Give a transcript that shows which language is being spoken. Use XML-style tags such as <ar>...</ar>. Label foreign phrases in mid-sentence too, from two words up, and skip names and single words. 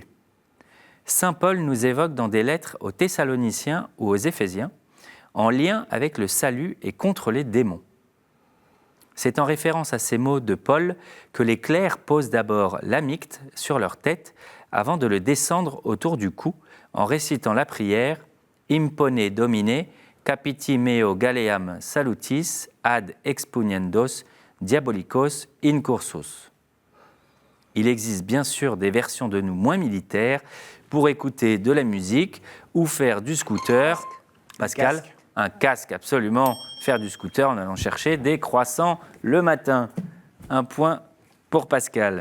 <fr>Saint Paul nous évoque dans des lettres aux Thessaloniciens ou aux Éphésiens, en lien avec le salut et contre les démons. C'est en référence à ces mots de Paul que les clercs posent d'abord l'amicte sur leur tête avant de le descendre autour du cou en récitant la prière «</fr> <la>Impone Domine, capiti meo galeam salutis ad expugnendos diabolicos incursus ».</la> <fr>Il existe bien sûr des versions de nous moins militaires pour écouter de la musique ou faire du scooter. Pascal ? Casque. Un casque, absolument. Faire du scooter en allant chercher des croissants le matin. 1 point pour Pascal.</fr>